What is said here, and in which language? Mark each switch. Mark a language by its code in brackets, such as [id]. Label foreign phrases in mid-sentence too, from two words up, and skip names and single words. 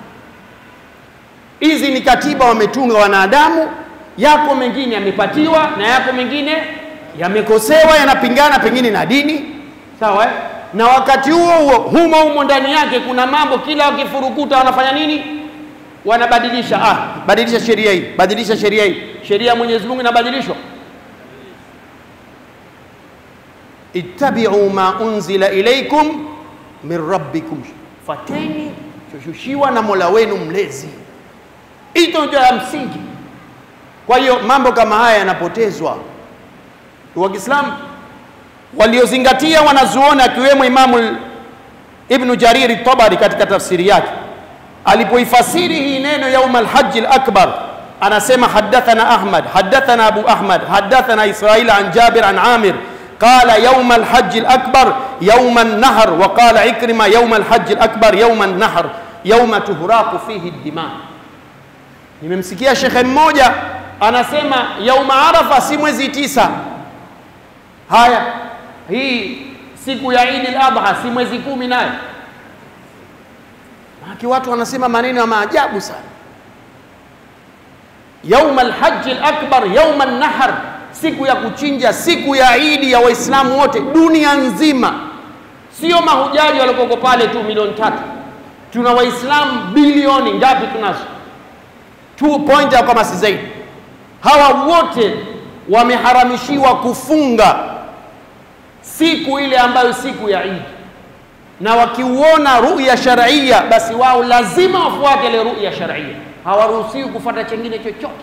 [sw] Hizi ni katiba wametunga wanadamu, yako mengine yamepatiwa na yako mengine yamekosewa, yanapingana pengine na dini, sawa eh? Na wakati huo humo ndani yake kuna mambo, kila wakifurukuta wanafanya nini? Wanabadilisha. Badilisha sheria hii, badilisha sheria hii. Sheria ya Mwenyezi Mungu inabadilishwa. [ar] اتبعوا ما أنزل إليكم من ربكم, [sw] fateni choshushiwa na Mola wenu mlezi. Hiyo ndio ya msingi. Kwa hiyo mambo kama haya yanapotezwa. Wa Kiislamu waliozingatia wanazuoni akiwemo Imamu Ibn Jarir al-Tabari katika tafsiri yake alipoifasiri hii neno [ar] يوم الحج الأكبر, anasema حدثنا أحمد، حدثنا أبو أحمد، حدثنا إسرائيل عن جابر عن عامر قال يوم الحج الأكبر يوم النحر، وقال عكرمة يوم الحج الأكبر يوم النحر يوم تهراق فيه الدماء. [sw] Nimemsikia shekhe mmoja anasema [ar] يوم عرفة [sw] si mwezi 9. Haya, hii siku ya Eid al-Adha si mwezi 10 nayo? Haki watu wanasema maneno ya maajabu sana. [ar] يوم الحج الأكبر يوم النحر, [sw] siku ya kuchinja, siku ya Eid ya Waislamu wote dunia nzima. Sio mahujaji walokoko pale tu milioni 3. Tuna Waislamu bilioni ngapi tunazo? 2 point kama si zaidi. Hawa wote wameharamishiwa kufunga siku ile ambayo siku ya Eid, na wakiuona [ar] رؤية شرعية [sw] basi wao lazima wafuate ile [ar] رؤية شرعية, [sw] hawaruhusiwi kufuata chengine chochote.